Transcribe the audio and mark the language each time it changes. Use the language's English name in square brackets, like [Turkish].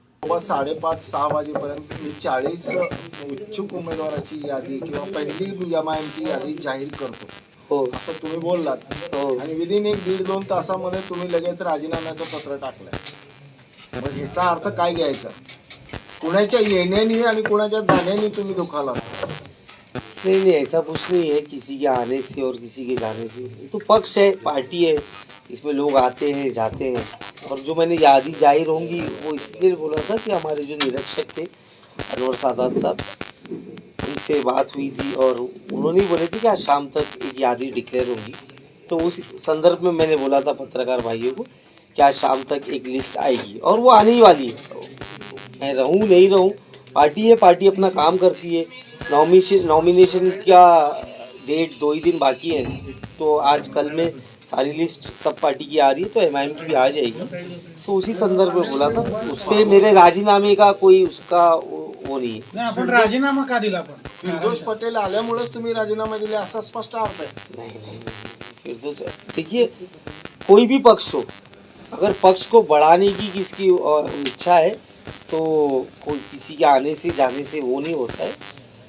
[Marathi] 5:30-6 वाजेपर्यंत मी 40 इच्छुक उमेदवाराची यादी किंवा पहिली एमआयएमची यादी जाहीर करतो हो असं तुम्ही बोललात हो आणि विदिन 1-1.5-2 तासामध्ये तुम्ही लगेच राजीनाम्याचं पत्र टाकलंय. मग ह्याचा अर्थ काय घ्यायचा? कुणाच्या येण्याने आणि कुणाच्या जाण्याने तुम्ही दुखावलात? [Hindi] नहीं ऐसा कुछ नहीं है किसी के आने से और किसी के जाने से. ये तो पक्ष है, पार्टी है, इसमें लोग आते हैं जाते हैं. और जो मैंने यादी जाहिर होंगी वो इसलिए बोला था कि हमारे जो निरीक्षक थे अनवर सादात साहब, उनसे बात हुई थी और उन्होंने बोले थे कि आज शाम तक एक यादी डिक्लेयर होगी. तो उस संदर्भ में मैंने बोला था पत्रकार भाइयों को कि आज शाम तक एक लिस्ट आएगी और वो आने ही वाली है. मैं रहूँ नहीं रहूँ, पार्टी है, पार्टी अपना काम करती है. नॉमिनेशन का डेट 2 ही दिन बाकी है, तो आज कल में सारी लिस्ट सब पार्टी की आ रही है, तो एमआईएम की भी आ जाएगी. तो उसी संदर्भ में बोला था. उससे मेरे राजीनामे का कोई उसका वो नहीं है. [Marathi] नाही आपण राजीनामा का दिला पण फिरदोस पटेल आल्यामुळेच तुम्ही राजीनामा दिले असा स्पष्ट अर्थ आहे. [Hindi] नहीं फिर तो देखिए, कोई भी पक्ष हो, अगर पक्ष को बढ़ाने की किसकी इच्छा है तो कोई किसी के आने से जाने से वो नहीं होता है.